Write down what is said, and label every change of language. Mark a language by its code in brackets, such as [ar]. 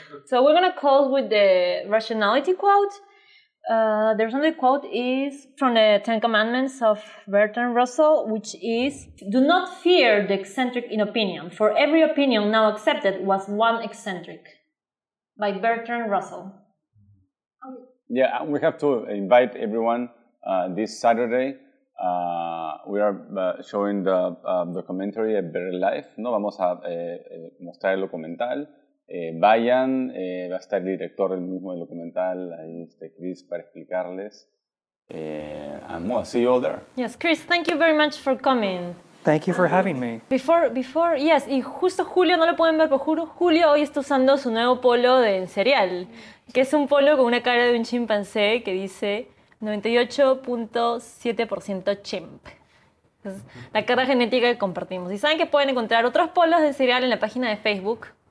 [en] So we're going to close with the rationality quote. The rationality quote is from the Ten Commandments of Bertrand Russell, which is, "Do not fear the eccentric in opinion, for every opinion now accepted was one eccentric." By Bertrand Russell. Yeah, we have to invite everyone this Saturday. We are showing the documentary A Better Life. [es] No, vamos a mostrar el documental. Vayan, va a estar el director del mismo del documental, ahí este Chris, para explicarles. [en] And we'll see you all there. Yes, Chris, thank you very much for coming. Thank you for having me. Before, yes, [es] y justo Julio, no lo pueden ver, pero Julio hoy está usando su nuevo polo de cereal, que es un polo con una cara de un chimpancé que dice 98.7% chimp. Es la cara genética que compartimos. Y saben que pueden encontrar otros polos de cereal en la página de Facebook.